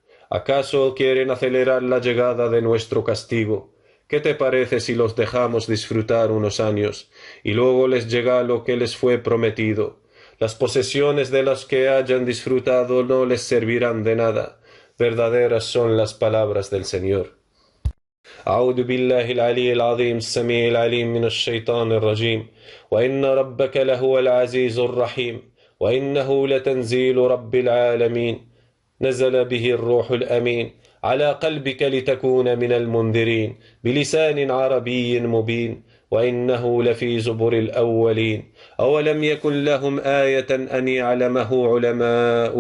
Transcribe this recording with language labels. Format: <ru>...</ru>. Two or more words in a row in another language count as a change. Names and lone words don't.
<es>¿Acaso quieren acelerar la llegada de nuestro castigo? ¿Qué te parece si los dejamos disfrutar unos años, y luego les llega lo que les fue prometido? Las posesiones de las que hayan disfrutado no les servirán de nada. Verdaderas son las palabras del Señor.</es> <ar>أعوذ بالله العلي العظيم السميع العليم من الشيطان الرجيم وإن ربك لهو العزيز الرحيم وإنه لتنزيل رب العالمين نزل به الروح الأمين على قلبك لتكون من المنذرين بلسان عربي مبين وإنه لفي زبر الأولين أولم يكن لهم آية أن يعلمه علماء</ar>